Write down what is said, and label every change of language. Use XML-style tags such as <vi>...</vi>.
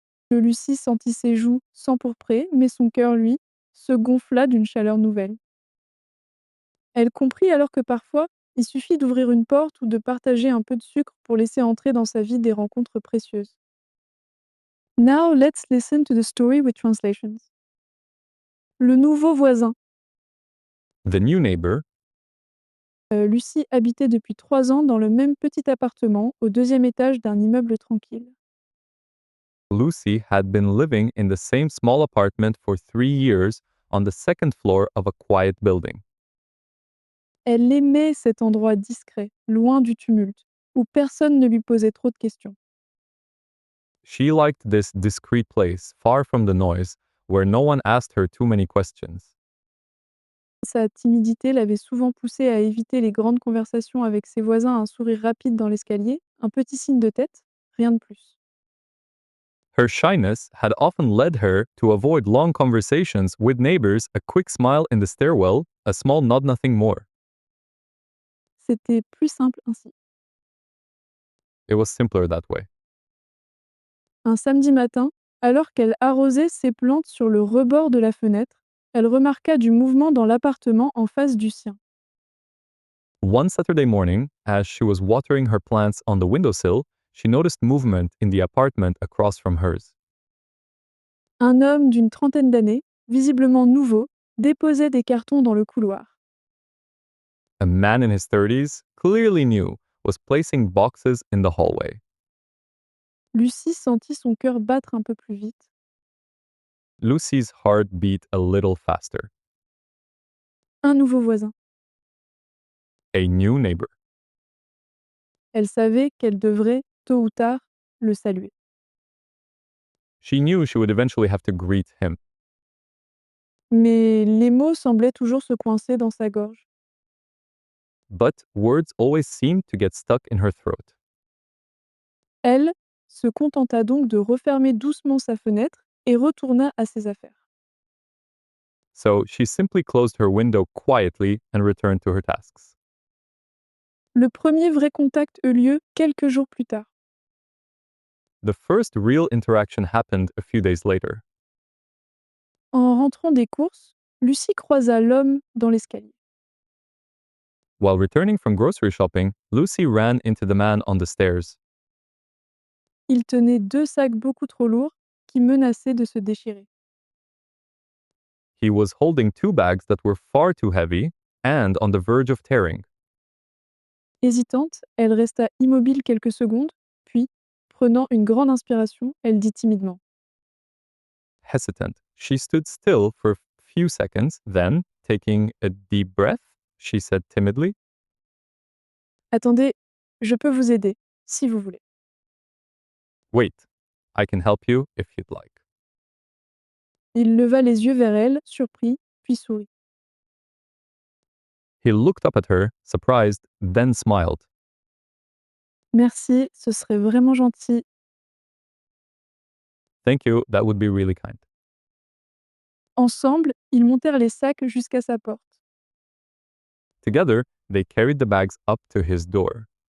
<fr>Lucie sentit ses joues s'empourprer, mais son cœur, lui, se gonfla d'une chaleur nouvelle. Elle comprit alors que parfois, il suffit d'ouvrir une porte ou de partager un peu de sucre pour laisser entrer dans sa vie des rencontres précieuses.</fr> <en>Now let's listen to the story with translations.</en> <fr>Le nouveau voisin.</fr> <en>The new neighbor.</en> <fr>Lucie habitait depuis 3 ans dans le même petit appartement, au deuxième étage d'un immeuble tranquille.</fr> <en>Lucy had been living in the same small apartment for 3 years on the second floor of a quiet building.</en> <fr>Elle aimait cet endroit discret, loin du tumulte, où personne ne lui posait trop de questions.</fr> <en>She liked this discreet place, far from the noise, where no one asked her too many questions.</en> <fr>Sa timidité l'avait souvent poussée à éviter les grandes conversations avec ses voisins, un sourire rapide dans l'escalier, un petit signe de tête, rien de plus.</fr> <en>Her shyness had often led her to avoid long conversations with neighbors, a quick smile in the stairwell, a small nod, nothing more.</en> <fr>C'était plus simple ainsi.</fr> <en>It was simpler that way.</en> <fr>Un samedi matin, alors qu'elle arrosait ses plantes sur le rebord de la fenêtre, elle remarqua du mouvement dans l'appartement en face du sien.</fr> <en>One Saturday morning, as she was watering her plants on the windowsill, she noticed movement in the apartment across from hers.</en> <fr>Un homme d'une trentaine d'années, visiblement nouveau, déposait des cartons dans le couloir.</fr> <en>A man in his 30s, clearly new, was placing boxes in the hallway.</en> <fr>Lucie sentit son cœur battre un peu plus vite.</fr> <en>Lucy's heart beat a little faster.</en> <fr>Un nouveau voisin.</fr> <en>A new neighbor.</en> <fr>Elle savait qu'elle devrait, tôt ou tard, le saluer.</fr> <en>She knew she would eventually have to greet him,</en> <fr>Mais les mots semblaient toujours se coincer dans sa gorge.</fr> <en>but words always seemed to get stuck in her throat.</en> <fr>Elle se contenta donc de refermer doucement sa fenêtre et retourna à ses affaires.</fr> <en>So she simply closed her window quietly and returned to her tasks.</en> <fr>Le premier vrai contact eut lieu quelques jours plus tard.</fr> <en>The first real interaction happened a few days later.</en> <fr>En rentrant des courses, Lucie croisa l'homme dans l'escalier.</fr> <en>While returning from grocery shopping, Lucy ran into the man on the stairs.</en> <fr>Il tenait 2 sacs beaucoup trop lourds qui menaçaient de se déchirer.</fr> <en>He was holding two bags that were far too heavy and on the verge of tearing.</en> <fr>Hésitante, elle resta immobile quelques secondes, puis, prenant une grande inspiration, elle dit timidement:</fr> <en>Hesitant, she stood still for a few seconds, then, taking a deep breath, she said timidly,</en> <fr>«Attendez, je peux vous aider, si vous voulez.»</fr> <en>"Wait, I can help you if you'd like."</en> <fr>Il leva les yeux vers elle, surpris, puis sourit.</fr> <en>He looked up at her, surprised, then smiled.</en> <fr>«Merci, ce serait vraiment gentil.»</fr> <en>Thank you, that would be really kind.</en> <fr>Ensemble, ils montèrent les sacs jusqu'à sa porte.</fr> <en>Together, they carried the bags up to his door.</en>